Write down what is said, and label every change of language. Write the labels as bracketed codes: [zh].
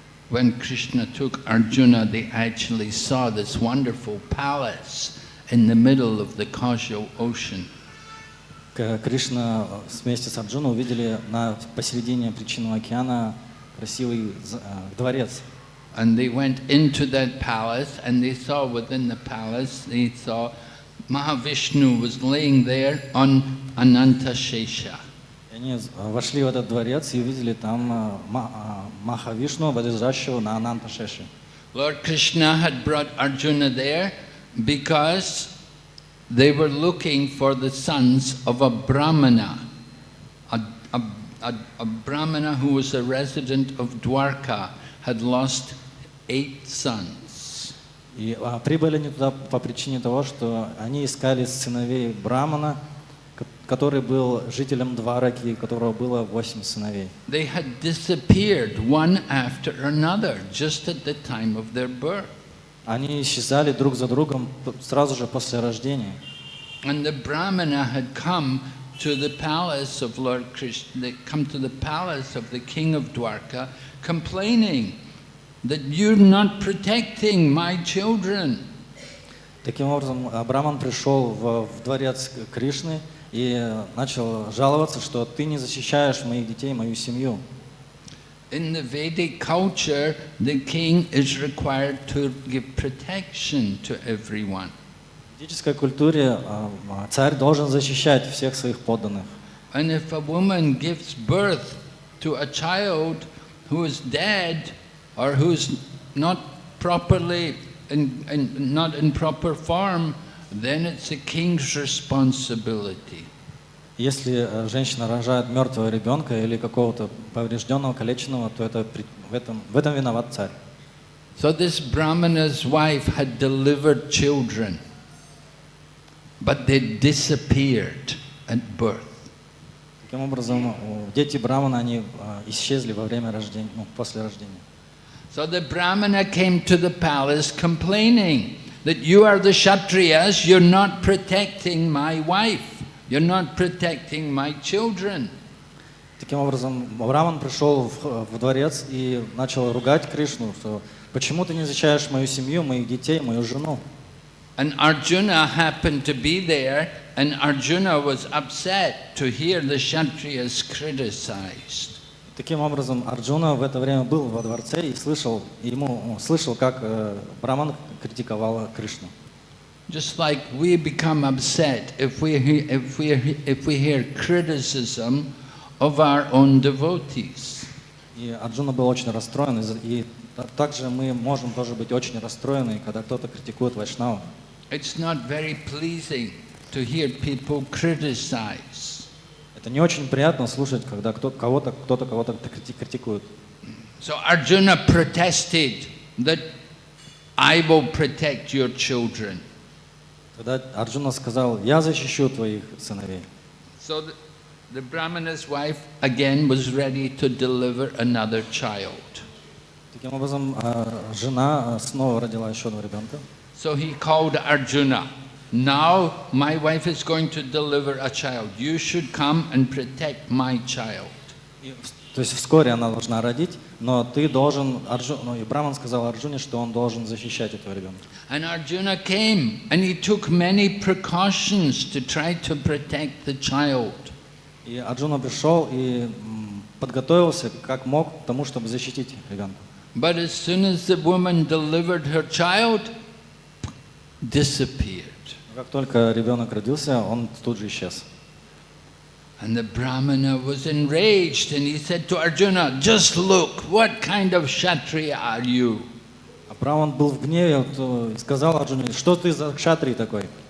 [en] When Krishna took Arjuna, they actually saw this wonderful palace in the middle of the causal ocean. [ru] Кришна вместе с Арджуной увидели посередине причинного океана красивый дворец. [en] And they went into that palace, and they saw within the palace, they saw Mahavishnu was laying there on Ananta Shesha. [ru] Они вошли в этот дворец и увидели там Махавишну, возлежащего на Ананта Шеше. [en] Lord Krishna had brought Arjuna there because they were looking for the sons of a brahmana, a brahmana who was a resident of Dwarka, had lost 8 sons. [ru] И прибыли они туда по причине того, что они искали сыновей брамана, который был жителем Двараки, у которого было 8 сыновей. [en] They had disappeared one after another just at the time of their birth. [ru] Они исчезали друг за другом сразу же после рождения. [en] And the brahmana had come to the palace of Lord Krishna, they come to the palace of the king of Dwarka, complaining that you're not protecting my children. [ru] Таким образом, Браман пришел в дворец Кришны и начал жаловаться, что ты не защищаешь моих детей, мою семью. [en] In the Vedic culture, the king is required to give protection to everyone. [ru] В ведической культуре царь должен защищать всех своих подданных. [en] And if a woman gives birth to a child who is dead or who's not properly not in proper form, then it's a king's responsibility. [ru] Если женщина рожает мертвого ребенка или какого-то поврежденного, калеченного, то это в этом виноват царь. [en] So this brahmana's wife had delivered children. but they disappeared at birth. [ru] Таким образом, дети Брамана, они исчезли во время рождения, после рождения. [en] So the brahmana came to the palace complaining that you are the Kshatriyas, you're not protecting my wife, you're not protecting my children. [ru] Таким образом, Браман пришел в дворец и начал ругать Кришну, что почему ты не защищаешь мою семью, моих детей, мою жену. [en] And Arjuna happened to be there, and Arjuna was upset to hear the Kshatriyas criticized. [ru] Таким образом, Арджуна в это время был во дворце и слышал, как Браман критиковал Кришну. [en] Just like we become upset if we hear criticism of our own devotees. [ru] И Арджуна был очень расстроен, и также мы можем тоже быть очень расстроены, когда кто-то критикует вайшнавов. [en] It's not very pleasing to hear people criticize. [ru] Это не очень приятно слушать, когда кто-то кого-то критикует. [en] So Arjuna protested that I will protect your children. [ru] Тогда Арджуна сказал: я защищу твоих сыновей. [en] So the brahmana's wife again was ready to deliver another child. [ru] Таким образом, жена снова родила еще одного ребенка. [en] So he called Arjuna. Now my wife is going to deliver a child. You should come and protect my child. [ru] То есть вскоре она должна родить, но ты должен, и Браман сказал Арджуне, что он должен защищать этого ребенка. [en] And Arjuna came and he took many precautions to try to protect the child. [ru] И Арджуна пришел и подготовился как мог к тому, чтобы защитить ребенка. [en] But as soon as the woman delivered her child, disappeared. [ru] Как только ребенок родился, он тут же исчез. [en] And the brahmana was enraged and he said to Arjuna, just look, what kind of Kshatriya are you? [ru] А Браман был в гневе и сказал Арджуне: что ты за кшатрий такой?